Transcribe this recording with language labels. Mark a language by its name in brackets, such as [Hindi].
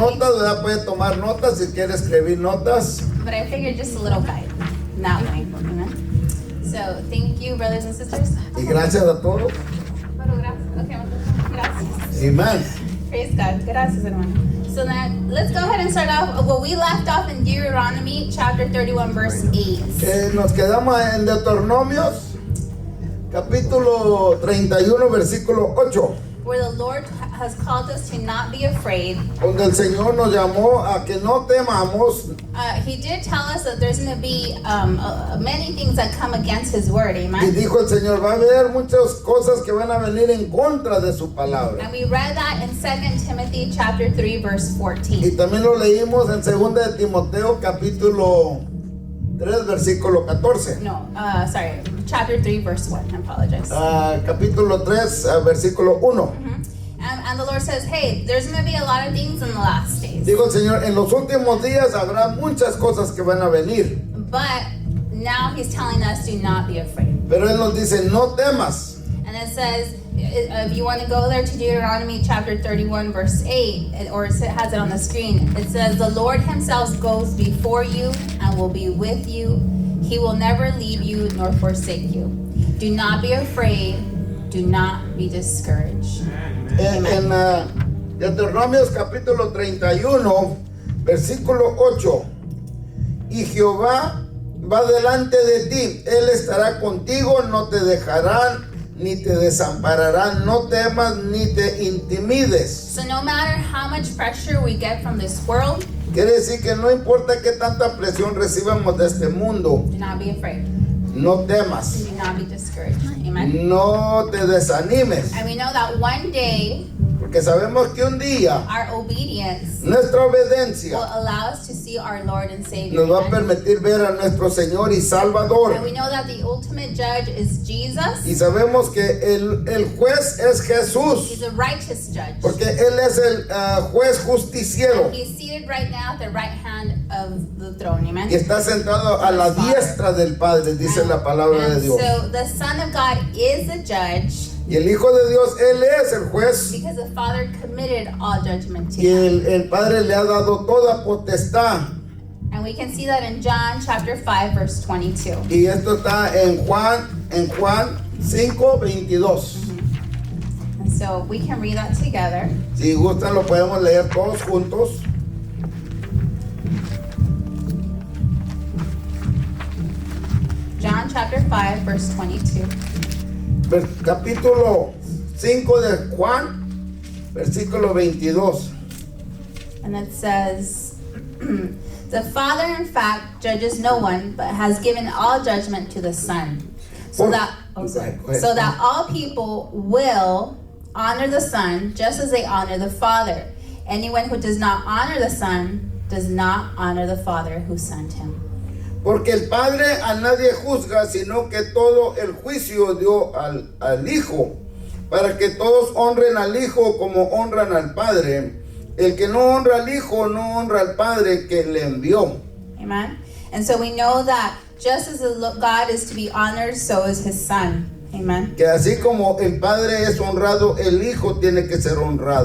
[Spanish] notas, ¿verdad?, puede tomar notas. Si quiere escribir notas. [English] But I figured just a little guide. That way. Amen. So thank you, brothers and sisters. [Spanish] Y gracias a todos. Okay, gracias. Amén. [English] Praise God. [Spanish] Gracias, hermano. [English] So then, let's go ahead and start off. Well, we left off in Deuteronomy chapter 31, verse 8. [Spanish] Nos quedamos en Deuteronomios, capítulo 31, versículo 8. [English] Where the Lord has called us to not be afraid. [Spanish] Donde el Señor nos llamó a que no temamos. [English] He did tell us that there's going to be many things that come against His word. [Spanish] Y [English] Amen. [Spanish] dijo el Señor, va a haber muchas cosas que van a venir en contra de su palabra. [English] And we read that in 2 Timothy chapter 3, verse 14. [Spanish] Y también lo leímos en 2 de Timoteo, capítulo 3, versículo 14. [English] No, sorry, chapter 3, verse 1. I apologize. [Spanish] Capítulo 3, versículo 1. [English] And the Lord says, hey, there's going to be a lot of things in the last days. [Spanish] Digo el Señor, en los últimos días habrá muchas cosas que van a venir. [English] But now He's telling us to not be afraid. [Spanish] Pero Él nos dice, no temas. [English] And it says, if you want to go there to Deuteronomy chapter 31, verse 8, or it has it on the screen, it says, the Lord Himself goes before you and will be with you. He will never leave you nor forsake you. Do not be afraid. Do not be discouraged. [Spanish] En Deuteronomios capítulo 31, versículo 8. Y Jehová va delante de ti, Él estará contigo, no te dejarán ni te desampararán, no temas ni te intimides. [English] So no matter how much pressure we get from this world, [Spanish] Quiere decir que no importa qué tanta presión recibamos de este mundo, [English] do not be afraid. [Spanish] no temas, [English] Do not be discouraged. Amen. [Spanish] no te desanimes, [English] And we know that one day [Spanish] porque sabemos que un día [English] our obedience [Spanish] nuestra [English] will [Spanish] obediencia [English] allow us to see our Lord and Savior. [Spanish] nos va a [English] Amen. [Spanish] permitir ver a nuestro Señor y Salvador. [English] And we know that the ultimate judge is Jesus. [Spanish] Y sabemos que el juez es Jesús, [English] He's a righteous judge. [Spanish] porque Él es el juez justiciero [English] He's seated right now at the right hand of the throne. Amen. [Spanish] y está sentado a la diestra del Padre, dice la palabra de [English] And [Spanish] Dios. [English] so the Son of God is the judge [Spanish] Y el Hijo de Dios, Él es el juez, [English] because the Father committed all judgment to [Spanish] y [English] Him. [Spanish] el Padre le ha dado toda potestad. [English] And we can see that in John chapter 5, verse 22. [Spanish] Y esto está en Juan 5:22. [English] And so we can read that together. [Spanish] Si gustan lo podemos leer todos juntos. [English] John chapter 5, verse 22. [Spanish] Capítulo 5 de Juan, versículo 22. [English] And it says, the Father, in fact, judges no one, but has given all judgment to the Son. So that all people will honor the Son just as they honor the Father. Anyone who does not honor the Son does not honor the Father who sent him. [Spanish] Porque el Padre a nadie juzga, sino que todo el juicio dio al Hijo, para que todos honren al Hijo como honran al Padre. El que no honra al Hijo no honra al Padre que le envió. [English] Amen. And so we know that just as God is to be honored, so is His Son. Amen. [Spanish] Que así como el Padre es honrado, el Hijo tiene que ser honrado.